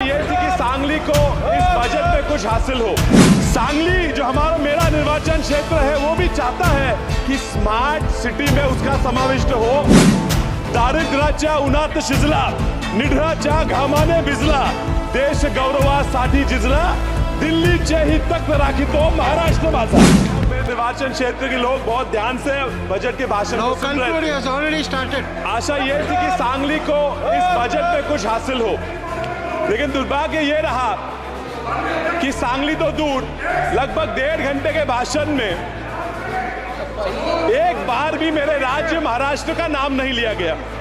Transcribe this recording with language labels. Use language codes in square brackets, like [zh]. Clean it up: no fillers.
[hi] सांगली को इस बजट में कुछ हासिल हो। सांगली जो मेरा निर्वाचन क्षेत्र है वो भी चाहता है कि स्मार्ट सिटी में उसका समाविष्ट हो। [mr] दारिद्र्याच्या उन्हात शिजला, निढळाच्या घामाने भिजला, देश गौरवासाठी झिजला, दिल्लीचे ही तख्त राखितो महाराष्ट्र माझा। [hi] निर्वाचन क्षेत्र के लोग बहुत ध्यान से बजट के भाषण को सुन रहे हैं। आशा ये थी कि सांगली को इस बजट में कुछ हासिल हो, लेकिन दुर्भाग्य ये रहा कि सांगली तो दूर, लगभग 1.5 घंटे के भाषण में एक बार भी मेरे राज्य महाराष्ट्र का नाम नहीं लिया गया।